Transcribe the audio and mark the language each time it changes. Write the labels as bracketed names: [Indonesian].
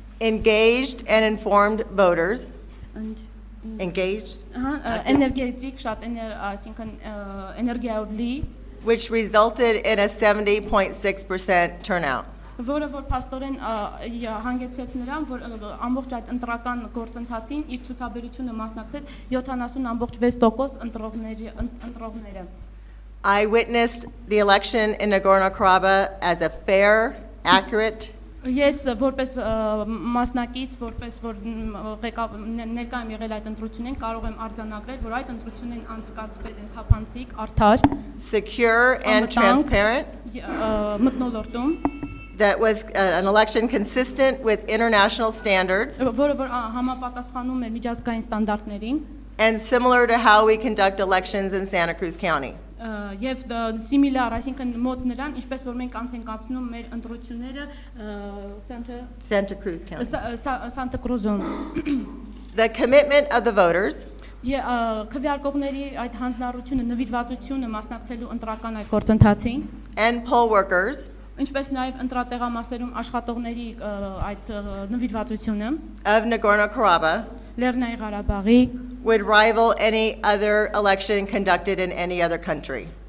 [English] engaged and informed voters, engaged, [Armenian] էներգետիկ, շատ այսինքն էներգիայով լի, [English] which resulted in a 70.6% turnout. [Armenian] որը որ փաստորեն հանգեցրեց նրան, որ ամբողջ այդ ընտրական գործընթացին իր ցուցաբերությունը մասնակցեց 70.6% ընտրողները։ [English] I witnessed the election in Nagorno-Karabakh as a fair, accurate, [Armenian] Ես որպես մասնակից, որպես որ ներկա եմ եղել այդ ընտրությունին, կարող եմ արձանագրել, որ այդ ընտրությունն անցկացվել են թափանցիկ, արդար, [English] secure and transparent, [Armenian] մթնոլորտում, [English] that was an election consistent with international standards [Armenian] որը որ համապատասխանում է միջազգային ստանդարտներին, [English] and similar to how we conduct elections in Santa Cruz County. [Armenian] Եվ similar, այսինքն մոտ նրան, ինչպես որ մենք անց ենք կացնում մեր ընտրությունները [English] Santa Cruz County. [Armenian] Սանտա Կրուզում։ [English] The commitment of the voters [Armenian] Քվեարկողների այդ հանձնառությունը, նվիրվածությունը մասնակցելու ընտրական այդ գործընթացին, [English] and poll workers [Armenian] ինչպես նաև ընտրատեղամասերում աշխատողների այդ նվիրվածությունը [English] of Nagorno-Karabakh [Armenian] Լեռնային Ղարաբաղի [English] would rival any other election conducted in any other country.